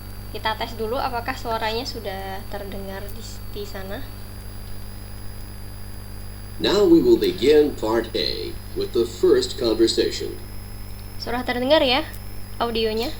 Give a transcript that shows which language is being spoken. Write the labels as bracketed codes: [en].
[id] Kita tes dulu apakah suaranya sudah terdengar di sana. [en] Now we will begin part A with the first conversation. [id] Sudah terdengar ya audionya?